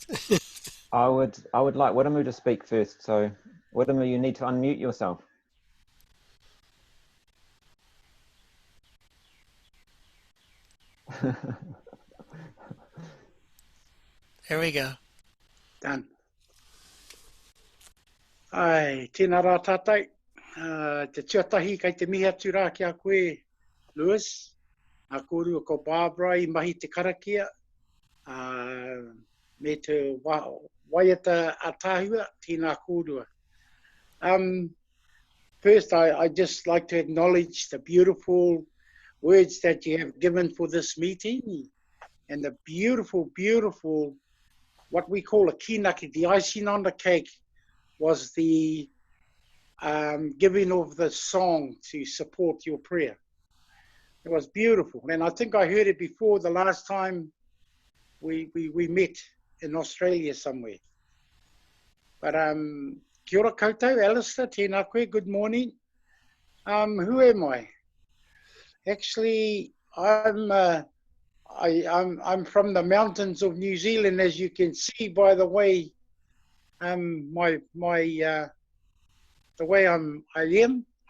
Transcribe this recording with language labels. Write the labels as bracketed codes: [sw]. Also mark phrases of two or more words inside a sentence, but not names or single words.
[en] I would like Wiremu to speak first. So Wiremu, you need to unmute yourself. Here we go. Done. [mi] Ai, tēnā rā tātai. Te tuatahi kai te mihi atu rā ki a koe, Lewis. A kōrua ko Barbara I mahi te karakia. Me te waiata a tāhua, tēnā kōrua. [en] First, I just like to acknowledge the beautiful words that you have given for this meeting and the beautiful, beautiful, what we call a kinaki, the icing on the cake, was the giving of the song to support your prayer. It was beautiful. And I think I heard it before the last time we met in Australia somewhere. But [mi] kia ora koutou, [en] Alistair, [mi] tēnā koe, [en] good morning. Who am I? Actually, I'm from the mountains of New Zealand, as you can see by the way the way I am.